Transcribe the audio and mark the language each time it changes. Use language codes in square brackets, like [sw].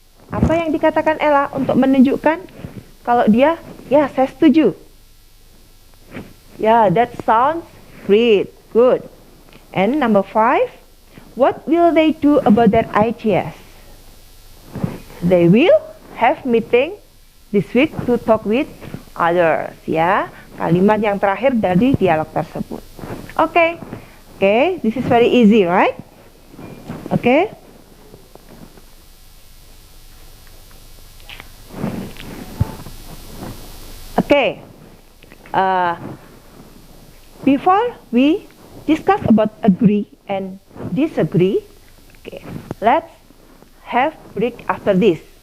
[id] Apa yang dikatakan Ella untuk menunjukkan kalau dia, ya, saya setuju. [en] Yeah, that sounds great. Good. And number 5, what will they do about their ideas? They will have meeting this week to talk with others. [id] Ya, kalimat yang terakhir dari dialog tersebut. [en] Okay, this is very easy, right? Okay. Okay. Before we discuss about agree and disagree, okay, let's have break after this.